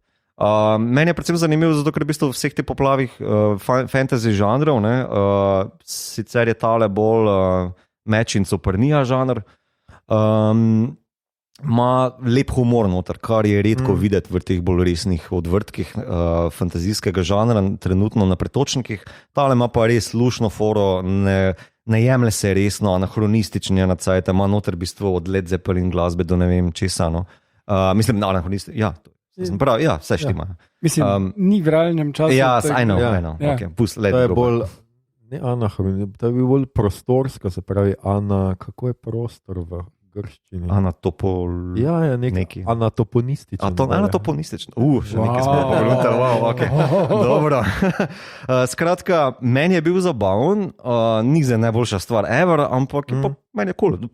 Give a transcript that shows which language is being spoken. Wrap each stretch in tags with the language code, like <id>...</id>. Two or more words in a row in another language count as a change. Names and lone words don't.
<sl>Meni je predvsem zanimivo, zato ker v bistvu vseh teh poplavih fantasy žanrov, sicer je tale bolj meč in coprnija žanr, ima lep humor noter, kar je redko videti v teh bolj resnih odvrtkih fantazijskega žanra, trenutno na pretočnikih. Tale ima pa res lušno foro, ne jemlje se resno, anahronistični je na cajt, ima noter v bistvu od Led Zeppelin glasbe do ne vem česa. No. Mislim, anachronistični, ja, prav, ja, vse štima. Mislim, ni v realnem času. Ja,</sl> <en>I know. Okay,</en> <sl>to je bolj, ne anahron, to je bolj prostorsko, se pravi, kako je prostor v grščini? Ja, neki. Anatoponističen. Anatoponističen. Še nekaj smo pogledali, ok. Dobro. Skratka, meni je bil zabaven, ni za najboljša stvar ever, ampak meni je cool.</sl>